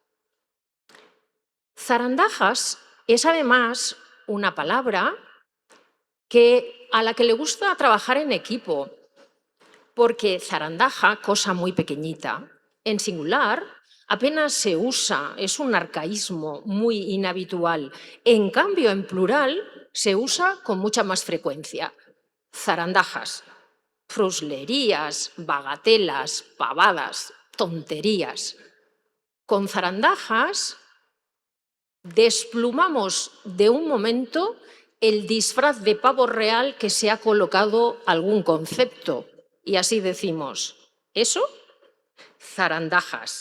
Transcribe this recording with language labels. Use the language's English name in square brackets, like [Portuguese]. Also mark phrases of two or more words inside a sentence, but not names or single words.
[Spanish] Zarandajas es además una palabra a la que le gusta trabajar en equipo, porque zarandaja, cosa muy pequeñita, en singular, apenas se usa, es un arcaísmo muy inhabitual. En cambio, en plural, se usa con mucha más frecuencia. Zarandajas, fruslerías, bagatelas, pavadas, tonterías. Con zarandajas desplumamos de un momento el disfraz de pavo real que se ha colocado algún concepto. Y así decimos, ¿eso? Zarandajas.